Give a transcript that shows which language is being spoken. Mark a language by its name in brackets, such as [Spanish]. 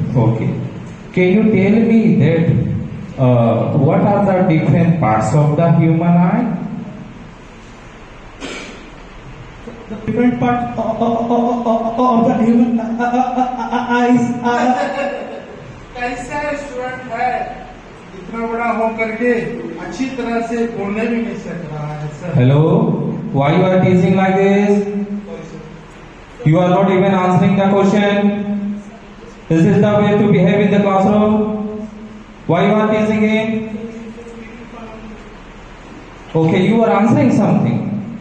[English] Okay. Can you tell me that what are the different parts of the human eye? The different part of the human eyes are. [Hindi] कैसा student है इतना बड़ा हो करके अच्छी तरह से बोलने भी नहीं सक रहा है sir. [English] Hello? Why you are teaching like this? You are not even answering the question. This is the way to behave in the classroom. Why you are teaching him? Okay, you are answering something.